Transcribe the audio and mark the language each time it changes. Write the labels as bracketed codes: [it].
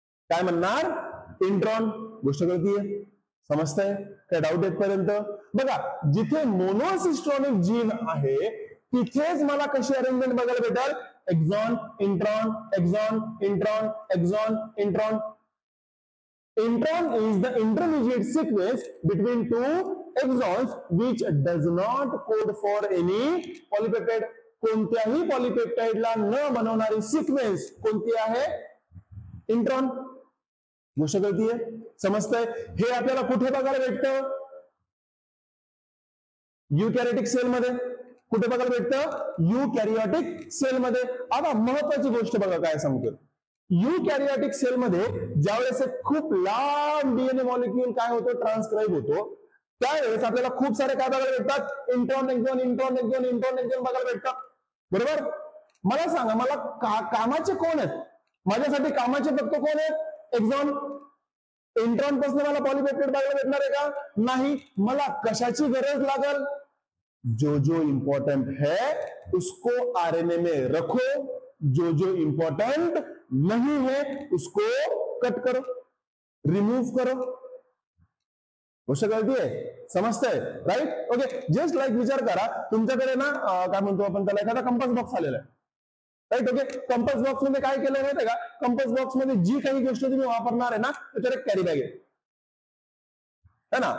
[mr] काय म्हणणार, इंट्रॉन. गोष्ट कळतीये, समजतंय, काय डाऊट येतपर्यंत बघा. जिथे मोनोसिस्टोनिक जीन आहे तिथेच मला कशी अरेंजमेंट बघायला भेटेल, एक्झॉन, intron, एक्झॉन, intron, एक्झॉन, intron. [en] Intron is the intermediate sequence between 2 exons which does not code for any polypeptide. [mr] कोणत्याही पॉलिपेप्टाइडला न बनवणारी सिक्वेन्स कोणती आहे, इंट्रॉन. गोष्ट कळतीये, समजतंय. हे आपल्याला कुठे बघायला भेटतं, युकॅरियोटिक सेल मध्ये. कुठे बघायला भेटतं, युकॅरियोटिक सेल मध्ये. आता महत्वाची गोष्ट बघा काय सांगतो, युकॅरियोटिक सेल मध्ये ज्यावेळेस खूप लांब डीएनए मॉलिक्यूल काय होतो, ट्रान्सक्राईब होतो, त्यावेळेस आपल्याला खूप सारे काय बघायला भेटतात, इंट्रॉन, एक्झॉन, इंट्रॉन, एक्झॉन, इंट्रॉन, एक्झॉन बघायला भेटतात, बरोबर. मला सांगा, मला कामाचे कोण आहेत, माझ्यासाठी कामाचे फक्त कोण आहेत, एक्झॉन. इंट्रॉन पासून मला पॉलिपेप्टाइड बघायला भेटणार आहे का, नाही. मला कशाची गरज लागल, [hi] जो जो इंपॉर्टेंट है उसको आरएनए में रखो, जो जो इंपॉर्टेंट नहीं है उसको कट करो, रिमूव करो. [mr] गोष्ट कळतीये, समजतंय, राईट. ओके, जस्ट लाईक विचार करा, तुमच्याकडे ना काय म्हणतो आपण त्याला, एखादा कंपास बॉक्स आलेला आहे, राईट. ओके, कंपास बॉक्स मध्ये काय केलं माहितीये का, कंपास बॉक्स मध्ये जी काही गोष्ट तुम्ही वापरणार आहे ना, त्याच्यावर एक कॅरी बॅग आहे ना.